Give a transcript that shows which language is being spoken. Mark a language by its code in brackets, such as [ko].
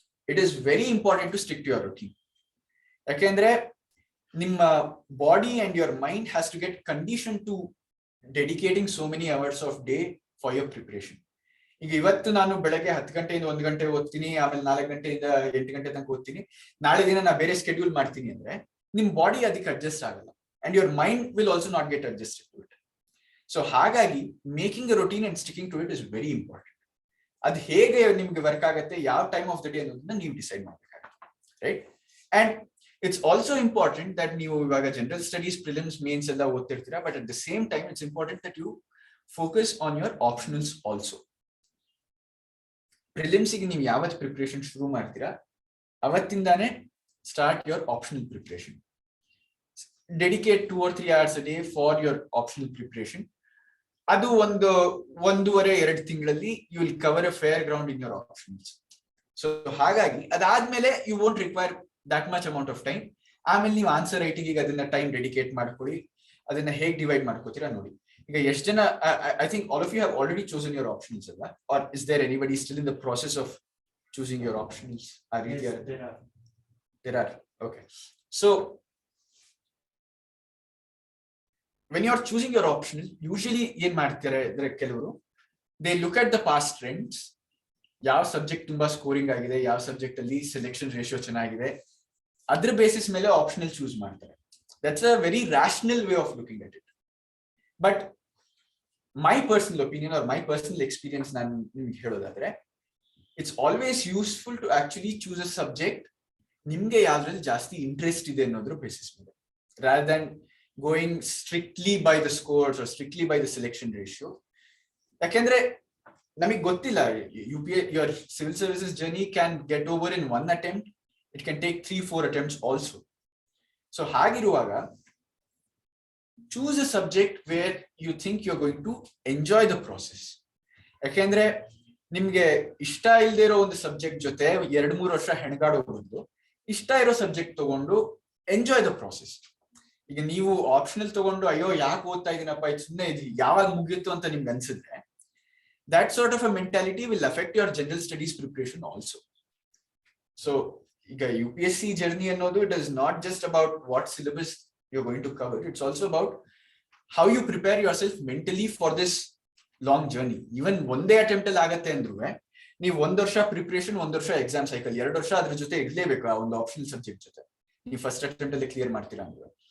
[en] It is very important to stick to your routine. [kn] ಯಾಕೆಂದ್ರೆ ನಿಮ್ಮ body [en] And your mind has to get condition to dedicating so many hours of day for your preparation. [kn] ಈಗ ಇವತ್ತು ನಾನು ಬೆಳಗ್ಗೆ 10 ಗಂಟೆಯಿಂದ 1 ಗಂಟೆ ಓದ್ತೀನಿ, ಆಮೇಲೆ 4 ಗಂಟೆಯಿಂದ 8 ಗಂಟೆ ತನಕ ಓದ್ತೀನಿ, ನಾಳೆ ದಿನ ನಾ ಬೇರೆ ಸ್ಕೆಡ್ಯೂಲ್ ಮಾಡ್ತೀನಿ ಅಂದ್ರೆ ನಿಮ್ ಬಾಡಿ ಅದಕ್ಕೆ ಅಡ್ಜಸ್ಟ್ ಆಗಲ್ಲ [en] and your mind will also not get adjusted to it. So [kn] ಹಾಗಾಗಿ [en] Making a routine and sticking to it is very important. [kn] ಅದು ಹೇಗೆ ನಿಮ್ಗೆ ವರ್ಕ್ ಆಗುತ್ತೆ, ಯಾವ ಟೈಮ್ ಆಫ್ ದ ಡೇ ಅನ್ನೋದನ್ನ ನೀವು ಡಿಸೈಡ್ ಮಾಡ್ಬೇಕಾಗುತ್ತೆ, right? And [en] It's also important that [kn] ನೀವು ಇವಾಗ ಜನರಲ್ ಸ್ಟಡೀಸ್ ಪ್ರಿಲಿಮ್ಸ್ ಮೇನ್ಸ್ ಎಲ್ಲ ಓದ್ತಿರ್ತೀರಾ, [en] But at the same time it's important that you focus on your optionals also. [kn] ಪ್ರಿಲಿಮ್ಸ್ಗೆ ನೀವು ಯಾವತ್ತು ಪ್ರಿಪರೇಷನ್ ಶುರು ಮಾಡ್ತೀರಾ ಅವತ್ತಿಂದಾನೇ [en] Start your optional preparation. Dedicate 2 or 3 hours a day for your optional preparation. [kn] ಅದು ಒಂದೂವರೆ 2 ತಿಂಗಳಲ್ಲಿ [en] You will cover a fair ground in your options. [kn] So ಹಾಗಾಗಿ ಅದಾದ್ಮೇಲೆ [en] You won't require that much amount of time. [kn] ಆಮೇಲೆ ನೀವು answer writing ಅದನ್ನ time dedicate ಮಾಡ್ಕೊಳ್ಳಿ. ಅದನ್ನ ಹೇಗೆ ಡಿವೈಡ್ ಮಾಡ್ಕೋತೀರಾ ನೋಡಿ. ಈಗ ಎಷ್ಟು ಜನ, [en] I think all of you have already chosen your options ಅಲ್ವಾ? Or is there anybody still in the process of choosing your options? There are. Okay. So when you are choosing your optional, usually [kn] ಏನ್ ಮಾಡ್ತಾರೆ ಅಂದ್ರೆ ಕೆಲವರು [en] they look at the past trends. [kn] ಯಾವ subject ತುಂಬಾ scoring ಆಗಿದೆ, ಯಾವ subject ಅಲ್ಲಿ selection ratio ಚೆನ್ನಾಗಿದೆ, ಅದ್ರ ಬೇಸಿಸ್ ಮೇಲೆ ಆಪ್ಷನಲ್ ಚೂಸ್ ಮಾಡ್ತಾರೆ. [en] That's a very rational way of looking at it. But my personal opinion or my personal experience ನಾನು ನಿಮ್ಗೆ ಹೇಳೋದಾದ್ರೆ, it's always useful to actually choose a subject [kn] ನಿಮ್ಗೆ ಯಾವ್ದ್ರಲ್ಲಿ ಜಾಸ್ತಿ ಇಂಟ್ರೆಸ್ಟ್ ಇದೆ ಅನ್ನೋದ್ರ ಬೇಸಿಸ್ ಮೇಲೆ, [en] rather than going strictly by the scores or strictly by the selection ratio. [kn] ಯಾಕೆಂದ್ರೆ ನಮಗೆ ಗೊತ್ತಿಲ್ಲ, [en] your civil services journey can get over in 1 attempt. It can take 3-4 attempts also. So [kn] ಹಾಗಿರುವಾಗ [en] choose a subject where you think you're going to enjoy the process. [kn] ಯಾಕೆಂದ್ರೆ ನಿಮ್ಗೆ ಇಷ್ಟ ಇಲ್ದೇ ಇರೋ ಒಂದು ಸಬ್ಜೆಕ್ಟ್ ಜೊತೆ 2-3 ವರ್ಷ ಹೆಣಗಾಡೋ ಬದಲು ಇಷ್ಟ ಇರೋ ಸಬ್ಜೆಕ್ಟ್ ತಗೊಂಡು [en] Enjoy the process. [kn] ಈಗ ನೀವು ಆಪ್ಷನಲ್ ತಗೊಂಡು ಅಯ್ಯೋ ಯಾಕೆ ಓದ್ತಾ ಇದೀನಪ್ಪ, ಇದು ಸುಮ್ಮನೆ ಇದು ಯಾವಾಗ ಮುಗಿಯಿತು ಅಂತ ನಿಮ್ಗೆ ಅನ್ಸಿದ್ರೆ, [en] that sort of a mentality will affect your general studies preparation also. So [kn] ಈಗ UPSC journey ಅನ್ನೋದು, [en] it is not just about what syllabus you're going to cover, it's also about how you prepare yourself mentally for this long journey. [kn] Even ಒಂದೇ attempt ಅಲ್ಲಿ ಆಗತ್ತೆ ಅಂದ್ರೂ ನೀವು 1 ವರ್ಷ preparation, 1 ವರ್ಷ exam cycle, 2 ವರ್ಷ ಅದ್ರ ಜೊತೆ ಇರ್ಲೇಬೇಕು ಆ ಒಂದು ಆಪ್ಷನಲ್ ಸಬ್ಜೆಕ್ಟ್ ಜೊತೆ, ನೀವು ಫಸ್ಟ್ ಅಟೆಂಪ್ಟ್ ಅಲ್ಲಿ ಕ್ಲಿಯರ್ ಮಾಡ್ತೀರಾ ಅಂದ್ರೆ.